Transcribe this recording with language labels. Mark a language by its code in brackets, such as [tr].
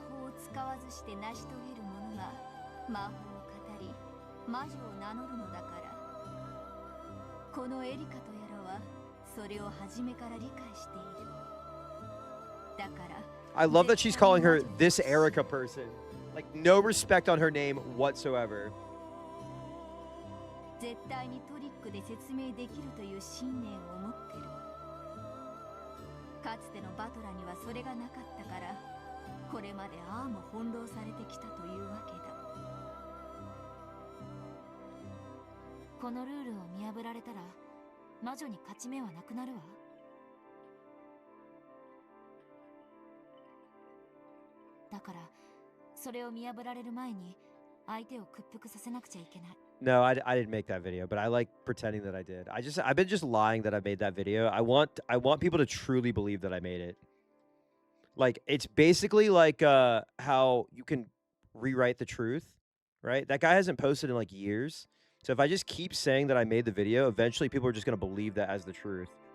[ja] 魔法を使わずして成し遂げる者が魔法を語り魔女を名乗るのだから。このエリカとやらはそれを初めから理解している。だから。 [en] I love that she's calling her this Erica person. Like, no respect on her name whatsoever. [ja] 絶対にトリックで説明できるという信念を持ってる。かつてのバトラにはそれがなかったから、これまでああも翻弄されてきたというわけだ。このルールを見破られたら、魔女に勝ち目はなくなるわ。だから、それを見破られる前に、相手を屈服させなくちゃいけない。 [en] No, I didn't make that video, but I like pretending that I did. I've been just lying that I made that video. I want people to truly believe that I made it. Like, it's basically like how you can rewrite the truth, right? That guy hasn't posted in like years. So if I just keep saying that I made the video, eventually people are just going to believe that as the truth.